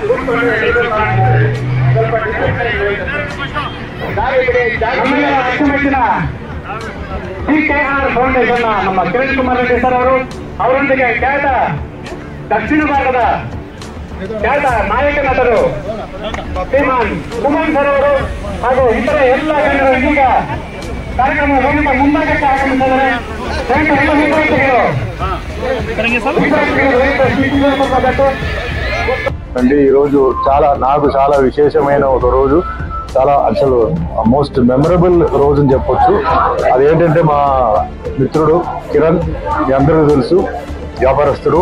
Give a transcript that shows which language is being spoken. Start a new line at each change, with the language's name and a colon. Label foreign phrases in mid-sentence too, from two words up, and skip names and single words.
Kannada: ಫೌಂಡೇಶನ್ ನಮ್ಮ ಕಿರಣ್ ಕುಮಾರ್ ರೆಡ್ಡಿ ಸರ್ ಅವರೊಂದಿಗೆ ಖ್ಯಾತ ದಕ್ಷಿಣ ಭಾರತದ ಖ್ಯಾತ ನಾಯಕ ನಟರು ಶ್ರೀಮಾನ್ ಕುಮಾರ್ ಸರ್ ಅವರು ಹಾಗೂ ಇತರ ಎಲ್ಲ ಗಣ್ಯರು ಇದೀಗ ಕಾರ್ಯಕ್ರಮ ಮುಂಭಾಗಕ್ಕೆ ಆಗಮಿಸಿದ್ದಾರೆ.
Telugu: అండి ఈరోజు నాకు చాలా విశేషమైన ఒక రోజు, చాలా అసలు
English: most memorable
Telugu: రోజు అని చెప్పొచ్చు. అదేంటంటే మా మిత్రుడు కిరణ్, మీ అందరికీ తెలుసు, వ్యాపారస్తుడు.